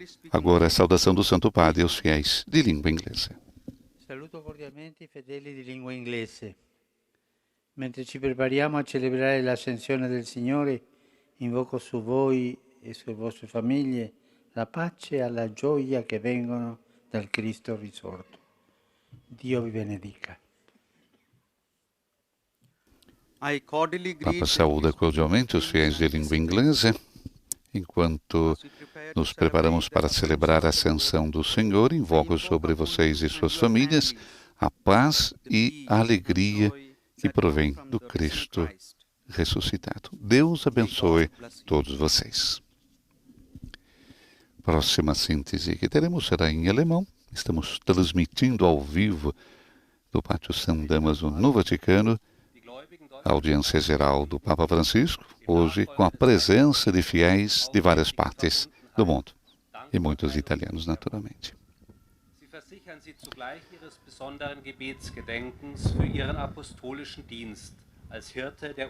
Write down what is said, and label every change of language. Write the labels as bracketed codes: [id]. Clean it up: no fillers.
[pt] Agora a saudação do Santo Padre aos fiéis de língua inglesa. [it] Saluto cordialmente i fedeli di lingua inglese. Mentre ci prepariamo a celebrare l'ascensione del Signore, invoco su voi e sulle vostre famiglie la pace e la gioia che vengono dal Cristo risorto. Dio vi benedica. [en] I cordially [pt] O Papa [en] greet [pt] saúda cordialmente os fiéis de língua inglesa, enquanto nos preparamos para celebrar a ascensão do Senhor. Invoco sobre vocês e suas famílias a paz e a alegria que provém do Cristo ressuscitado. Deus abençoe todos vocês. Próxima síntese que teremos será em alemão. Estamos transmitindo ao vivo do Pátio São Damaso no Vaticano a audiência geral do Papa Francisco, hoje com a presença de fiéis de várias partes do mundo e muitos italianos, naturalmente. [de] Sie versichern Sie zugleich Ihres besonderen Gebetsgedenkens für Ihren apostolischen Dienst als Hirte der